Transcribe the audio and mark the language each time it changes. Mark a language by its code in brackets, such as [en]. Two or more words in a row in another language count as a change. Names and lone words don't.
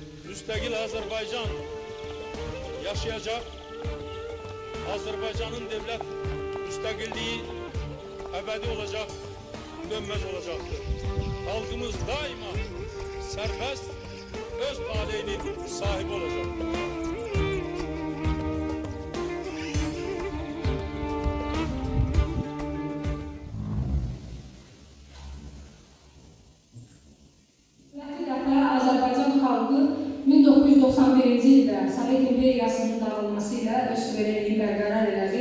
[tr] müstakil Azerbaycan yaşayacak. Azerbaycan'ın devlet müstakilliği ebedi olacak, dönmez olacaktır. Halkımız daima serbest, öz talihinin sahibi olacak. [az] Azərbaycan xalqı 1991-ci ildə Sovet İmperiyasının dağılması ilə öz suverenliyi bərqərar elədi.